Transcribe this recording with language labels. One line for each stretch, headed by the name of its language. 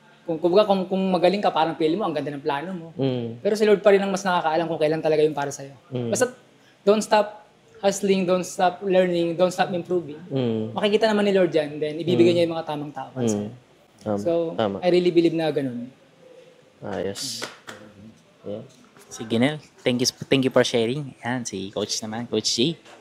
Filipino: Kung magaling ka, parang pili mo, ang ganda ng plano mo. Pero si Lord pa rin ang mas nakakaalam kung kailan talaga yung para sa'yo.
English: Basta don't stop hustling, don't stop learning, don't stop improving.
Filipino: Makikita naman ni Lord yan, then ibibigay niya yung mga tamang tao para sa'yo.
English: So, I really believe
Filipino: na ganun. Ayos.
English: Yeah.
Filipino: Sige,
English: Nel. Thank you for sharing.
Filipino: Yan, si Coach naman, Coach G.